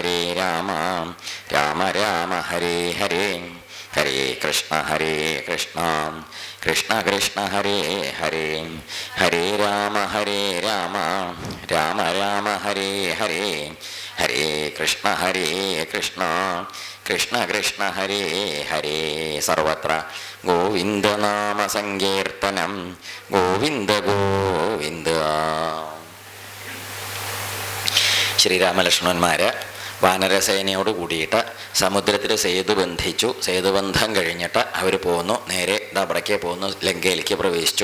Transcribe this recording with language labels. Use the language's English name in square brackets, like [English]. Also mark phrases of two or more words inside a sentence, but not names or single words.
[Sanskrit] राम राम हरे हरे हरे कृष्ण कृष्ण कृष्ण हरे हरे हरे राम राम हरे हरे हरे कृष्ण कृष्ण हरे हरे सर्वत्र गोविन्दनाम सङ्कीर्तनं गोविन्द गोविन्द. [Malayalam] ശ്രീരാമലക്ഷ്മണന്മാര് വാനരസേനയോട് കൂടിയിട്ട് സമുദ്രത്തിൽ സേതു ബന്ധിച്ചു. സേതുബന്ധം കഴിഞ്ഞിട്ട് അവർ പോന്നു, നേരെ അവിടേക്ക് പോന്നു, ലങ്കയിലേക്ക് പ്രവേശിച്ചു.